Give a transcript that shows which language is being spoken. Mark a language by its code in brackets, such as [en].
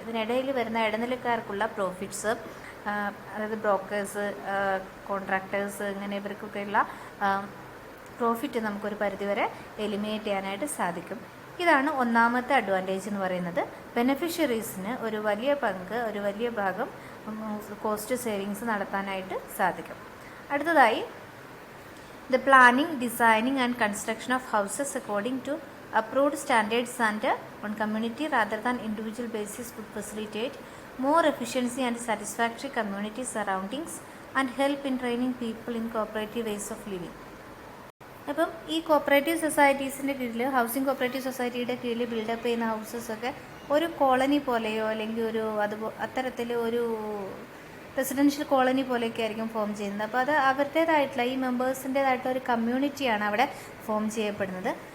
[ml] ഇതിനിടയിൽ വരുന്ന ഇടനിലക്കാർക്കുള്ള പ്രോഫിറ്റ്സ്, അതായത് ബ്രോക്കേഴ്സ്, കോൺട്രാക്ടേഴ്സ്, ഇങ്ങനെ ഇവർക്കൊക്കെയുള്ള പ്രോഫിറ്റ് നമുക്കൊരു പരിധിവരെ എലിമിനേറ്റ് ചെയ്യാനായിട്ട് സാധിക്കും. ഇതാണ് ഒന്നാമത്തെ അഡ്വാൻറ്റേജ് എന്ന് പറയുന്നത്. ബെനഫിഷ്യറീസിന് ഒരു വലിയ പങ്ക്, ഒരു വലിയ ഭാഗം കോസ്റ്റ് സേവിങ്സ് നടത്താനായിട്ട് സാധിക്കും. [en] അടുത്തതായി, the planning, designing and construction of houses according to approved standards and on community rather than individual basis would facilitate more efficiency and satisfactory community surroundings and help in training people in cooperative ways of living. [ml] അപ്പം ഈ cooperative സൊസൈറ്റീസിൻ്റെ കീഴിൽ, housing cooperative സൊസൈറ്റിയുടെ കീഴിൽ build-up ചെയ്യുന്ന ഹൗസസൊക്കെ ഒരു colony പോലെയോ അല്ലെങ്കിൽ ഒരു അത്തരത്തിൽ ഒരു റെസിഡൻഷ്യൽ കോളനി പോലെയൊക്കെ ആയിരിക്കും ഫോം ചെയ്യുന്നത്. അപ്പോൾ അത് അവരുടേതായിട്ടുള്ള ഈ മെമ്പേഴ്സിൻ്റേതായിട്ടുള്ള ഒരു കമ്മ്യൂണിറ്റിയാണ് അവിടെ ഫോം ചെയ്യപ്പെടുന്നത്.